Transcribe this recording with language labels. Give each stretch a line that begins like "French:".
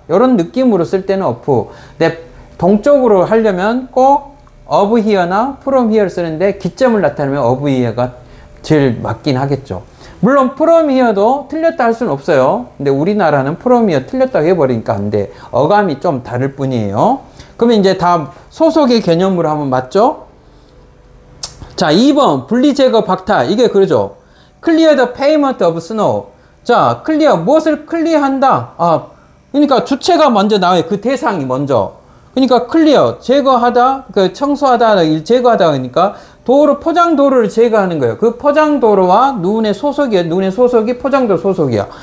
Korean: 이런 느낌으로 쓸 때는 up. 근데 동쪽으로 하려면 꼭 of here나 from here 쓰는데 기점을 나타내면 of here가 제일 맞긴 하겠죠. 물론 from here도 틀렸다 할 수는 없어요. 근데 우리나라는 from here 틀렸다고 해버리니까 안 돼. 어감이 좀 다를 뿐이에요. 그러면 이제 다 소속의 개념으로 하면 맞죠? 자, 2번 분리제거 박탈. 이게 그러죠.
English: clear the pavement of snow.
Korean: 자, clear 무엇을 클리어한다? 아, 그러니까 주체가 먼저 나와요. 그 대상이 먼저. 그러니까 clear 제거하다, 그 청소하다, 제거하다 그러니까 도로 포장 도로를 제거하는 거예요. 그 포장 도로와 눈의 소속이에요. 눈의 소속이 포장도로 소속이야.